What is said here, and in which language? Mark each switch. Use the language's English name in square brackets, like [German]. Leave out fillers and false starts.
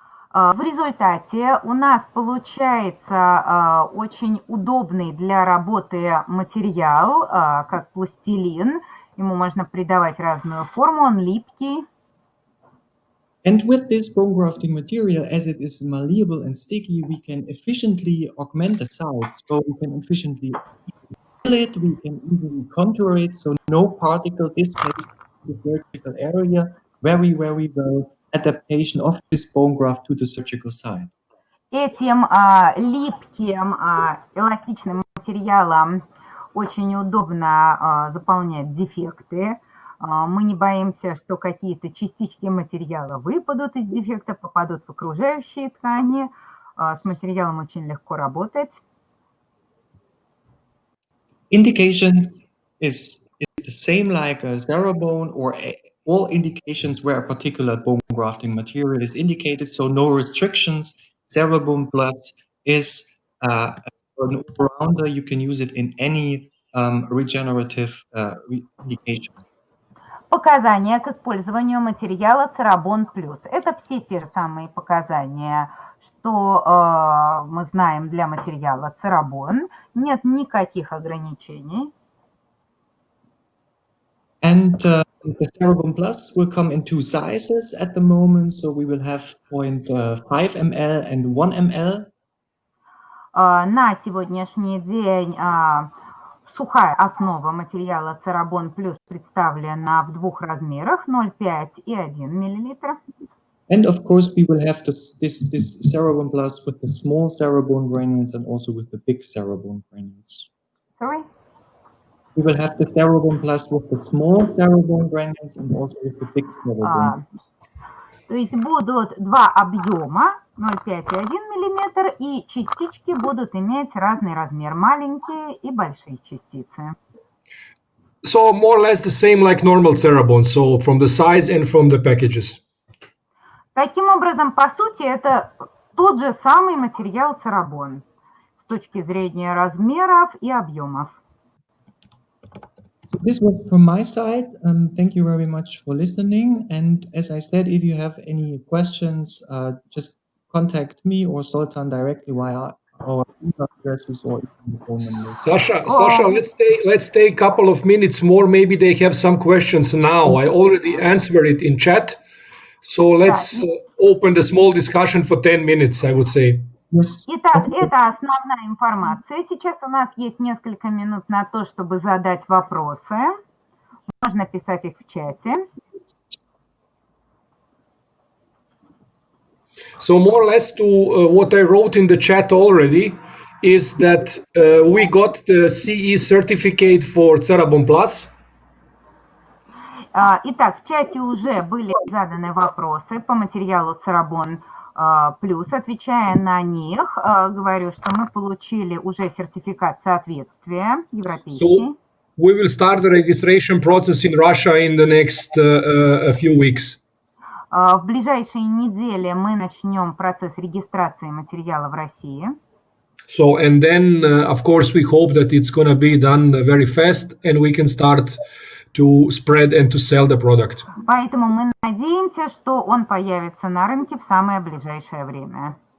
[Russian] В результате у нас получается очень удобный для работы материал, как пластилин. Ему можно придавать разную форму, он липкий. [English] And with this bone grafting material, as it is malleable and sticky, we can efficiently augment the size. So we can efficiently fill it, we can easily contour it, so no particle displaces the surgical area. Very, very well adaptation of this bone graft to the surgical site. [Russian] Этим липким, эластичным материалом очень удобно заполнять дефекты. Мы не боимся, что какие-то частички материала выпадут из дефекта, попадут в окружающие ткани. С материалом очень легко работать. [English] Indications is the same like a Cerabone or all indications where a particular bone grafting material is indicated, so no restrictions. Cerabone Plus is an all-rounder. You can use it in any regenerative indication. [Russian] Показания к использованию материала Cerabone Plus. Это все те же самые показания, что мы знаем для материала Cerabone. Нет никаких ограничений. [English] And the Cerabone Plus will come in two sizes at the moment. So we will have 0.5 ml and 1 ml. [Russian] На сегодняшний день сухая основа материала Cerabone Plus представлена в двух размерах 0,5 и 1 мл. [English] And of course, we will have this Cerabone Plus with the small Cerabone granules and also with the big Cerabone granules. Sorry? We will have the Cerabone Plus with the small Cerabone granules and also with the big Cerabone. [Russian] То есть будут два объема 0,5 и 1 мм, и частички будут иметь разный размер, маленькие и большие частицы. [English] So more or less the same like normal Cerabone, so from the size and from the packages. [Russian] Таким образом, по сути, это тот же самый материал Cerabone с точки зрения размеров и объемов. [English] So this was from my side. Thank you very much for listening. And as I said, if you have any questions, just contact me or Sultan directly via our email addresses or even the phone numbers. Sasha, let's take a couple of minutes more. Maybe they have some questions now. I already answered it in chat. So let's open the small discussion for 10 minutes, I would say. Yes. [Russian] Итак, это основная информация. Сейчас у нас есть несколько минут на то, чтобы задать вопросы. Можно писать их в чате. [English] So more or less to what I wrote in the chat already is that we got the CE certificate for Cerabone Plus. [Russian] Итак, в чате уже были заданы вопросы по материалу Cerabone Plus. Отвечая на них, говорю, что мы получили уже сертификат соответствия европейский. [English] So we will start the registration process in Russia in the next a few weeks. [Russian] В ближайшие недели мы начнем процесс регистрации материала в России. [English] So and then of course we hope that it's going to be done very fast and we can start to spread and to sell the product. [Russian] Поэтому мы надеемся, что он появится на рынке в самое ближайшее время.